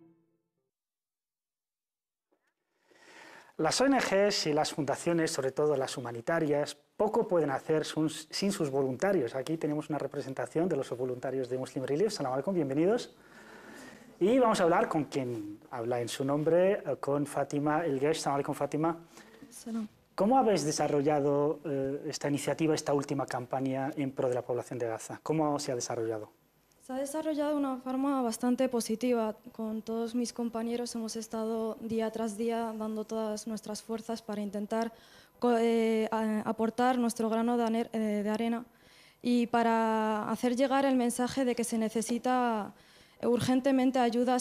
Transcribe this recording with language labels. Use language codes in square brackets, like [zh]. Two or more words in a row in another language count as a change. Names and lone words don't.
[es] Las ONGs y las fundaciones, sobre todo las humanitarias, poco pueden hacer sin sus voluntarios. Aquí tenemos una representación de los voluntarios de Muslim Relief. [ar] سلام عليكم, [es] bienvenidos. Y vamos a hablar con quien habla en su nombre, con Fátima El-Gesh. [ar] سلام عليكم, Fátima. [es] Salam. ¿Cómo habéis desarrollado esta iniciativa, esta última campaña en pro de la población de Gaza? ¿Cómo se ha desarrollado? Se ha desarrollado de una forma bastante positiva. Con todos mis compañeros hemos estado día tras día dando todas nuestras fuerzas para intentar aportar nuestro grano de arena y para hacer llegar el mensaje de que se necesita urgentemente ayudas.